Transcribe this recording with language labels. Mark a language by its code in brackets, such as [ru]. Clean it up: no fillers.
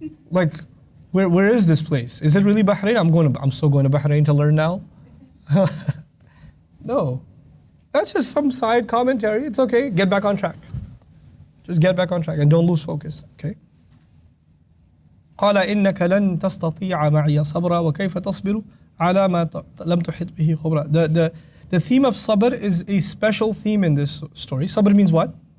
[en] Like, where is this place? Is it really Bahrain? I'm still going to Bahrain to learn now. No. That's just some side commentary. It's okay. Get back on track. Just get back on track and don't lose focus. Okay? [ar] قال إنك لن تستطيع معي صبرا وكيف تصبر على ما لم تحط به خبرا. [en] The theme of sabr is a special theme in this story. Sabr means what?